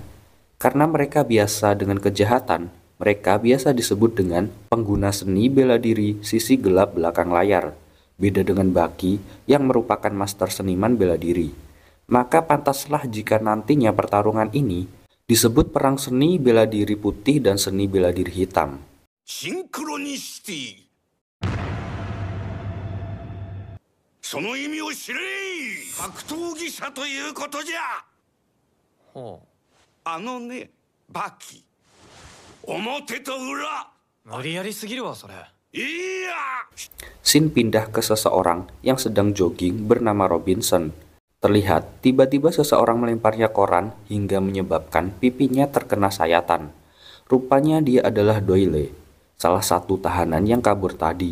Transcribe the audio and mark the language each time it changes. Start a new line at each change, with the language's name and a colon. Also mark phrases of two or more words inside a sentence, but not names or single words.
Indonesian: Karena mereka biasa dengan kejahatan, mereka biasa disebut dengan pengguna seni bela diri sisi gelap belakang layar. Beda dengan Baki yang merupakan master seniman bela diri. Maka pantaslah jika nantinya pertarungan ini disebut perang seni bela diri putih dan seni bela diri hitam. Synchronicity.
Japanese: その意味を知れ。格闘技者ということじゃ。あのね、バキ。表と裏。無理やりすぎるわそれ。
Indonesian: Iya. Scene pindah ke seseorang yang sedang jogging bernama Robinson. Terlihat tiba-tiba seseorang melemparnya koran hingga menyebabkan pipinya terkena sayatan. Rupanya dia adalah Doyle, salah satu tahanan yang kabur tadi.